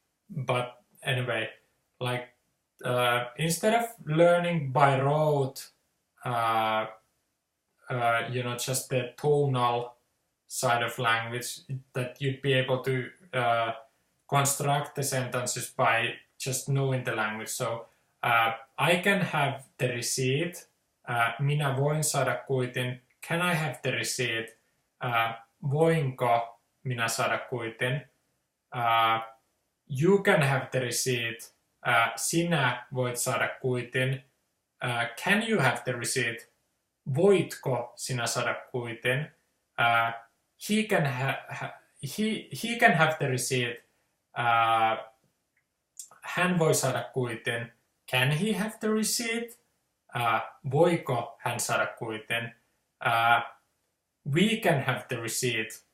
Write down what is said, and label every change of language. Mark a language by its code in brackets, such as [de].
[en] But anyway, like instead of learning by rote, you know, just the tonal side of language, that you'd be able to construct the sentences by just knowing the language. So I can have the receipt. [fi] Minä voin saada kuitin. [en] Can I have the receipt? [fi] Voinko minä saada kuitin? [en] You can have the receipt. [fi] Sinä voit saada kuitin. [en] Can you have the receipt? [fi] Voitko sinä saada kuitin? [en] He can have the receipt. [fi] Hän voi saada kuitin. [en] Can he have the receipt? [fi] Voiko hän saada kuitin? [en] We can have the receipt.